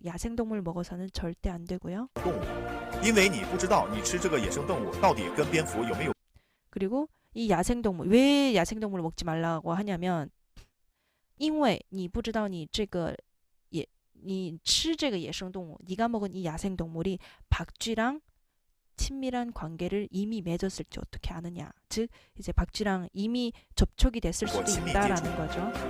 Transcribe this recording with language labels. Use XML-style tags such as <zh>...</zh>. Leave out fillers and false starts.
<ko>야생동물 먹어서는 절대 안 되고요.</ko> <zh>动物，因为你不知道你吃这个野生动物到底跟蝙蝠有没有</zh> <ko>그리고 이 야생동물, 왜 야생동물을 먹지 말라고 하냐면</ko> <zh>因为你不知道你吃这个野生动物,</zh> <ko>네가 먹은 이 야생동물이 박쥐랑 친밀한 관계를 이미 맺었을지 어떻게 아느냐. 즉 이제 박쥐랑 이미 접촉이 됐을 수도 있다라는 거죠.</ko>